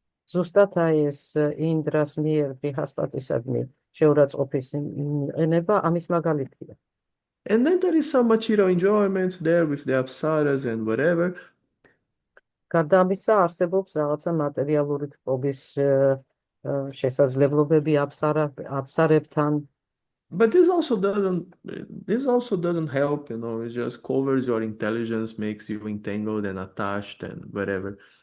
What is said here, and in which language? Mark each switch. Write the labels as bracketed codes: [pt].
[ka] ზუსტად აი ეს ინდრას მიერ ბრიჰასპატისადმი შეურაცხყოფის მიყენება ამის მაგალითია. [en] And then there is some material enjoyment there with the apsaras and whatever. [ka] გარდა ამისა არსებობს რაღაცა მატერიალური თბობის შესაძლებლობები აფსარებთან. [en] But this also doesn't help, it just covers your intelligence, makes you entangled and attached and whatever.